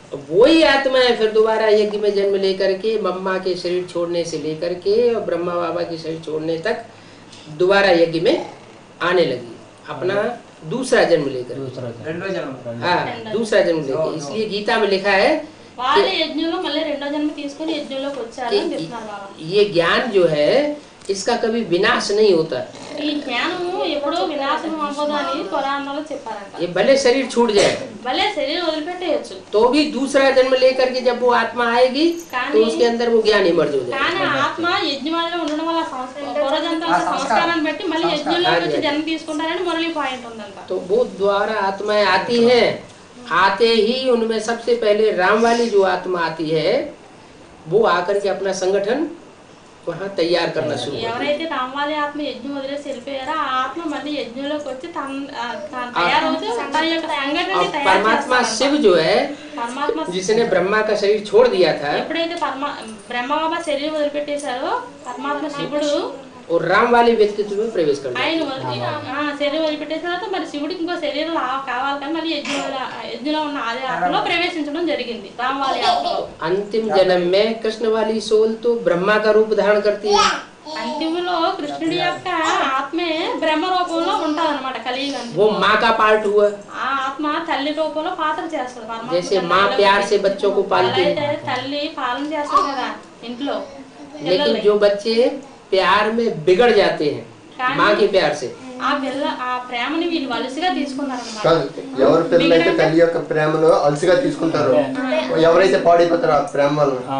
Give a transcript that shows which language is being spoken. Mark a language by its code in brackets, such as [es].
[hi] वही आत्माएं फिर दोबारा यज्ञ में जन्म लेकर के मम्मा के शरीर छोड़ने से लेकर के और ब्रह्मा बाबा के शरीर छोड़ने तक दोबारा यज्ञ में आने लगी, अपना दूसरा जन्म लेकर। हाँ, दूसरा जन्म लेकर। इसलिए गीता में लिखा है [te] వాళ్ళ యజ్ఞంలో మళ్ళీ రెండో జన్మ తీసుకొని యజ్ఞంలోకి వచ్చారు అని చెప్తున్నారు బాబా। [hi] ये ज्ञान जो है इसका कभी विनाश नहीं होता। [te] ఈ జ్ఞానము ఎప్పుడూ వినాశనం అవ్వదు అని పురాణంలో చెప్పారంట। [hi] ये भले शरीर छूट जाए [te] భలే శరీరం వదిలిపెట్టేయచ్చు [hi] तो भी दूसरा जन्म लेकर के जब वो आत्मा आएगी तो उसके अंदर वो ज्ञान इमर्ज हो जाएगा। [te] కానీ ఆత్మ యజ్ఞవాదిలో ఉండడం వల్ల పూర్వజన్మ సంస్కారాన్ని బట్టి మళ్ళీ యజ్ఞంలోకి వచ్చి జన్మ తీసుకుంటారని మురళి పాయింట్ ఉందంట। [hi] तो वो द्वारा आत्माएं आती हैं, आते ही उनमें सबसे पहले राम वाली जो आत्मा आती है वो आकर के अपना संगठन वहाँ तैयार करना शुरू। [te] ఎవరైతే రామవాలి ఆత్మ యజ్ఞం వదిలేసి వెళ్ళిపోయారో ఆ ఆత్మ మళ్ళీ యజ్ఞంలోకి వచ్చి తయారవుతూ తన యొక్క సంఘటనని తయారు [hi] परमात्मा शिव जो है [te] పరమాత్మ [hi] जिसने ब्रह्मा का शरीर छोड़ दिया था [te] ఎప్పుడైతే బ్రహ్మ బాబా శరీరం వదిలిపెట్టేశారో పరమాత్మ శివుడు [hi] और राम वाले व्यक्तित्व में प्रवेश कर [te] ఆయన శరీరం వదిలిపెట్టేసిన తర్వాత మరి శివుడికి ఇంకో శరీరం కావాలి కానీ మళ్ళీ యజ్ఞంలో ఉన్న ఆది ఆత్మలో ప్రవేశించడం జరిగింది రామవాలి ఆత్మలో। [hi] अंतिम जन्म में कृष्ण वाली सोल तो ब्रह्मा का रूप धारण करती है। [te] అంతిమలో కృష్ణుడి యొక్క ఆత్మే బ్రహ్మ రూపంలో ఉంటదన్నమాట కలియుగంలో। [hi] वो माँ का पार्ट हुआ, [te] ఆ ఆత్మ తల్లి రూపంలో పాత్ర చేస్తుంది పరమాత్మ। [hi] जैसे माँ प्यार से बच्चों को पालती है, [te] తల్లి పాలన చేస్తుంది కదా ఇంట్లో। [hi] लेकिन जो बच्चे प्यार में बिगड़ जाते हैं माँ के प्यार से [te] ఆ ప్రేమని వీళ్ళు వలసగా తీసుకున్నారన్నమాట। ఎవరు పిల్లలైతే తల్లి యొక్క ప్రేమలో అలసిగా తీసుకుంటారో ఎవరైతే పాడైపోతారో ఆ ప్రేమ వల్ల